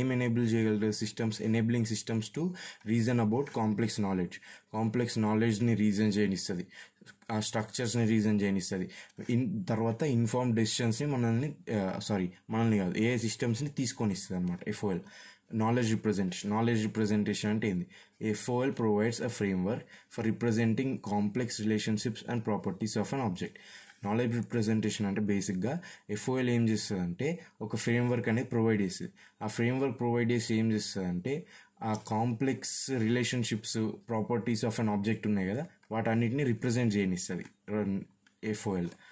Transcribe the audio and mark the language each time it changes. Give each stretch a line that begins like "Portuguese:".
Telugu: ఏం ఎనేబుల్ చేయగలుగుతుంది? Enabling systems to reason about complex నాలెడ్జ్ని రీజన్ చేయనిస్తుంది, ఆ స్ట్రక్చర్స్ని రీజన్ చేయనిస్తుంది. తర్వాత ఇన్ఫార్మ్ డెసిషన్స్ని మనల్ని కాదు AI సిస్టమ్స్ని తీసుకొని ఇస్తుంది అనమాట FOL. నాలెడ్జ్ రిప్రజెంటేషన్ అంటే ఏంది?
English: FOL provides a framework for representing complex relationships and properties of an object.
Telugu: Knowledge representation అంటే బేసిక్గా FOL ఏం చేస్తుంది అంటే ఒక ఫ్రేమ్వర్క్ అనేది ప్రొవైడ్ చేస్తుంది. ఆ ఫ్రేమ్వర్క్ ప్రొవైడ్ చేసి ఏం చేస్తుంది అంటే ఆ complex relationships, properties of an object ఉన్నాయి కదా వాటన్నిటిని రిప్రజెంట్ చేయనిస్తుంది FOL.